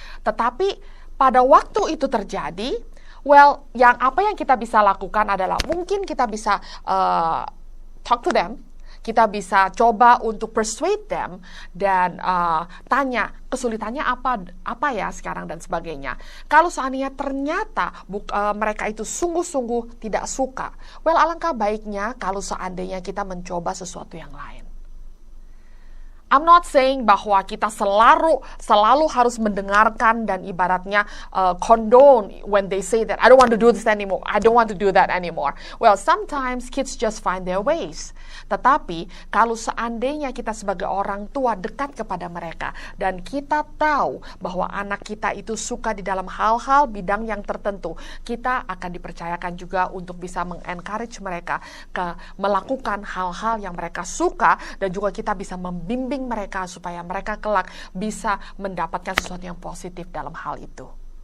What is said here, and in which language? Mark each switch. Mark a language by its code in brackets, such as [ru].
[id] Tetapi pada waktu itu terjadi, apa yang kita bisa lakukan adalah mungkin kita bisa [en] talk to them, [id] kita bisa coba untuk [en] persuade them [id] dan tanya kesulitannya apa ya sekarang dan sebagainya. Kalau seandainya ternyata mereka itu sungguh-sungguh tidak suka, alangkah baiknya kalau seandainya kita mencoba sesuatu yang lain. [en] I'm not saying [id] bahwa kita selalu harus mendengarkan dan ibaratnya [en] condone when they say that I don't want to do this anymore, I don't want to do that anymore. Sometimes kids just find their ways. [id] Tetapi kalau seandainya kita sebagai orang tua dekat kepada mereka dan kita tahu bahwa anak kita itu suka di dalam hal-hal bidang yang tertentu, kita akan dipercayakan juga untuk bisa mengencourage mereka melakukan hal-hal yang mereka suka dan juga kita bisa membimbing mereka supaya mereka kelak bisa mendapatkan sesuatu yang positif dalam hal itu.